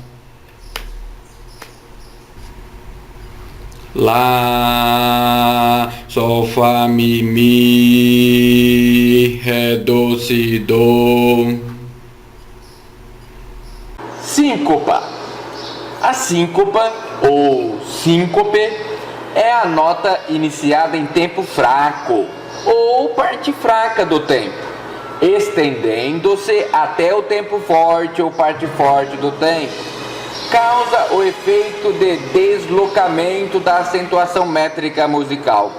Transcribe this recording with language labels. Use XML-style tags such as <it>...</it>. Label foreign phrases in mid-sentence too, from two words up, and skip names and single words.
<pt>Lá, Sol, Fá, Mi, Ré, Dó, Si, Dó. Síncopa. A síncopa ou síncope é a nota iniciada em tempo fraco ou parte fraca do tempo, estendendo-se até o tempo forte ou parte forte do tempo. Causa o efeito de deslocamento da acentuação métrica musical.</pt>